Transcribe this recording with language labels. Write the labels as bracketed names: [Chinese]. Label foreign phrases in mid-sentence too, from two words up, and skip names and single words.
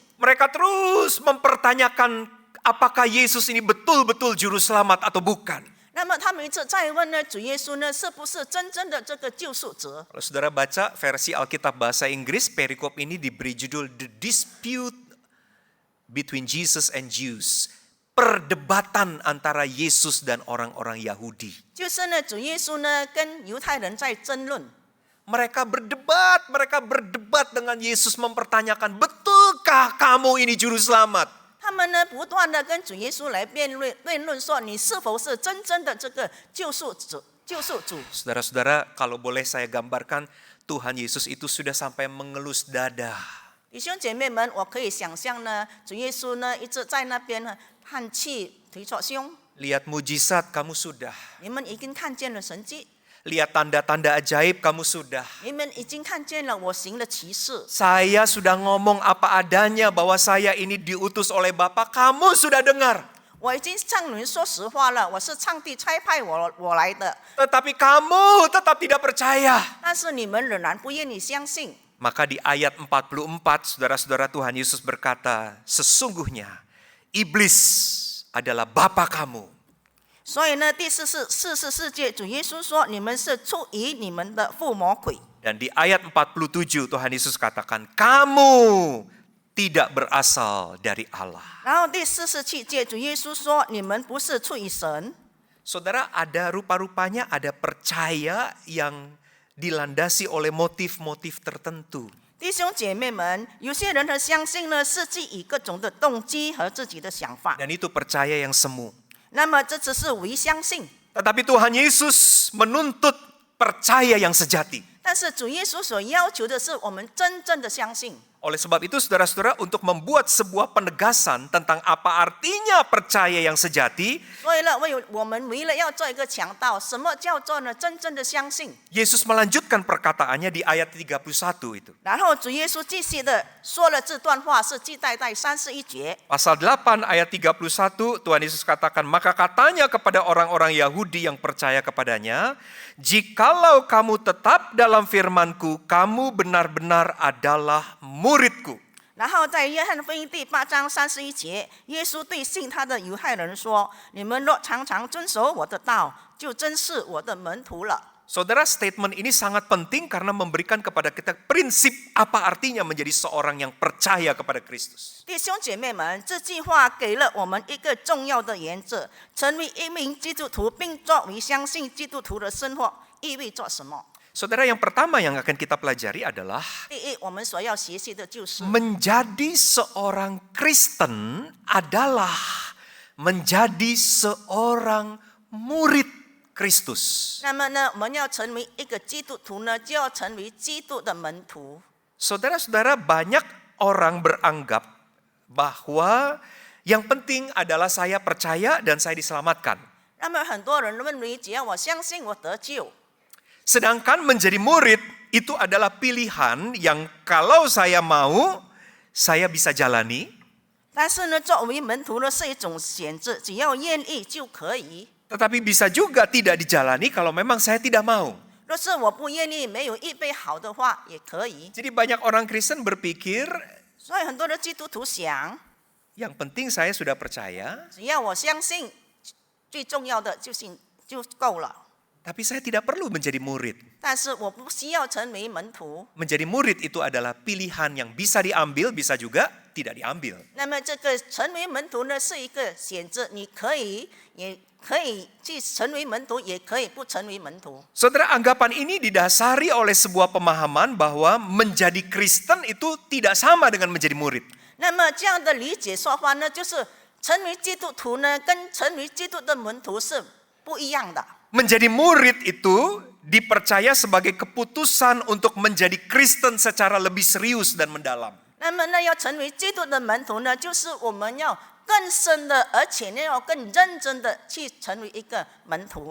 [Indonesian] Mereka terus mempertanyakan apakah Yesus ini betul-betul juru selamat atau bukan. [Chinese] 那么他们一直在问呢，主耶稣呢是不是真正的这个救赎者？ [Indonesian] Kalau saudara baca versi Alkitab bahasa Inggris, perikop ini diberi judul The Dispute Between Jesus and Jews. Perdebatan antara Yesus dan orang-orang Yahudi. [Chinese] 就是呢，主耶稣呢跟犹太人在争论。 [Indonesian] Mereka berdebat dengan Yesus mempertanyakan, betulkah kamu ini juru selamat? [Chinese] 他们呢不断的跟主耶稣来辩论说，你是否是真正的这个救赎主？ [Indonesian] Saudara-saudara, kalau boleh saya gambarkan, Tuhan Yesus itu sudah sampai mengelus dada. [Chinese] 弟兄姐妹们，我可以想象呢，主耶稣呢一直在那边呢叹气、推着胸。 [Indonesian] Lihat mujizat, kamu sudah. [Chinese] 你们已经看见了神迹， [Indonesian] Lihat tanda-tanda ajaib, kamu sudah. [Chinese] 你们已经看见了我行的奇事。 [Indonesian] Saya sudah ngomong apa adanya bahwa saya ini diutus oleh Bapa, kamu sudah dengar. [Chinese] 我已经向你们说实话了，我是上帝差派我来的， [Indonesian] Tetapi kamu tetap tidak percaya. [Chinese] 但是你们仍然不愿意相信。 [Indonesian] Maka di ayat 44, saudara-saudara, Tuhan Yesus berkata, sesungguhnya iblis adalah bapa kamu. [Chinese] 所以呢，第44节，主耶稣说：“你们是出于你们的父魔鬼。” [Indonesian] Dan di ayat 47 Tuhan Yesus katakan, kamu tidak berasal dari Allah. [Chinese] 然后第47节，主耶稣说：“你们不是出于神。” [Indonesian] Saudara, ada rupa-rupanya ada percaya yang dilandasi oleh motif-motif tertentu. [Chinese] 弟兄姐妹们，有些人的相信呢，是基于各种的动机和自己的想法。 [Indonesian] Dan itu percaya yang semu. [Chinese] 那么这只是伪相信， [Indonesian] Tetapi Tuhan Yesus menuntut percaya yang sejati. [Chinese] 但是主耶稣所要求的是我们真正的相信。 [Indonesian] Oleh sebab itu saudara-saudara, untuk membuat sebuah penegasan tentang apa artinya percaya yang sejati, [Chinese] 所以呢，我们为了要做一个强调，什么叫做呢真正的相信？ [Indonesian] Yesus melanjutkan perkataannya di ayat 31 itu. [Chinese] 然后主耶稣继续的说了这段话，是记载在31节。 [Indonesian] Pasal 8 ayat 31, Tuhan Yesus katakan, maka katanya kepada orang-orang Yahudi yang percaya kepadanya, jikalau kamu tetap dalam firman-Ku, kamu benar-benar adalah murid-Ku. [Chinese] 然后在约翰福音第8章31节，耶稣对信他的犹太人说：“你们若常常遵守我的道，就真是我的门徒了。” [Indonesian] Saudara, statement ini sangat penting karena memberikan kepada kita prinsip apa artinya menjadi seorang yang percaya kepada Kristus. [Chinese] 弟兄姐妹们，这句话给了我们一个重要的原则：成为一名基督徒，并作为相信基督徒的生活，意味着什么？ [Indonesian] Saudara, yang pertama yang akan kita pelajari adalah [Chinese] 第一，我们所要学习的就是， [Indonesian] menjadi seorang Kristen adalah menjadi seorang murid Kristus. [Chinese] 那么呢，我们要成为一个基督徒呢，就要成为基督的门徒。 [Indonesian] Saudara-saudara, banyak orang beranggap bahwa yang penting adalah saya percaya dan saya diselamatkan. [Chinese] 那么很多人认为，只要我相信，我得救。 [Indonesian] Sedangkan menjadi murid itu adalah pilihan yang kalau saya mau, saya bisa jalani, [Chinese] 但是呢，作为门徒呢是一种选择，只要愿意就可以。 [Indonesian] tetapi bisa juga tidak dijalani kalau memang saya tidak mau. [Chinese] 若是我不愿意，没有预备好的话，也可以。 [Indonesian] Jadi banyak orang Kristen berpikir, [Chinese] 所以很多的基督徒想， [Indonesian] yang penting saya sudah percaya, [Chinese] 只要我相信，最重要的就够了。 [Indonesian] tapi saya tidak perlu menjadi murid. [Chinese] 但是我不需要成为门徒。 [Indonesian] Menjadi murid itu adalah pilihan yang bisa diambil, bisa juga tidak diambil. [Chinese] 那么这个成为门徒呢，是一个选择，你可以也可以去成为门徒，也可以不成为门徒。 [Indonesian] Saudara, anggapan ini didasari oleh sebuah pemahaman bahwa menjadi Kristen itu tidak sama dengan menjadi murid. [Chinese] 那么这样的理解说法呢，就是成为基督徒呢，跟成为基督的门徒是不一样的。 [Indonesian] Menjadi murid itu dipercaya sebagai keputusan untuk menjadi Kristen secara lebih serius dan mendalam. [Chinese] 那么呢，要成为基督的门徒呢，就是我们要更深的，而且呢，要更认真的去成为一个门徒。